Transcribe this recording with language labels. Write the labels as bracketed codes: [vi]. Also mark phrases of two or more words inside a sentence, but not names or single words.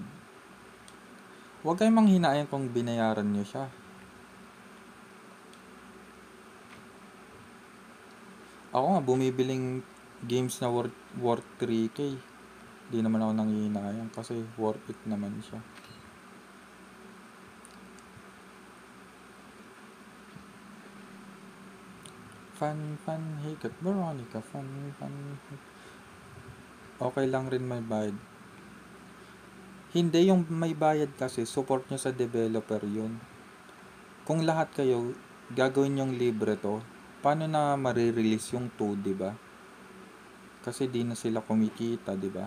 [tl] Huwag kayong manghinayang kung binayaran nyo siya. Ako nga, bumibiling games na worth 3K. Di naman ako nanghihinayang kasi [en] worth it [tl] naman siya. Fan, hikat, Veronica, fan. Okay lang rin may bayad. Hindi, yung may bayad kasi, support nyo sa developer yun. Kung lahat kayo, gagawin yung libre to, paano na marirelease yung 2, diba? Kasi di na sila kumikita, diba?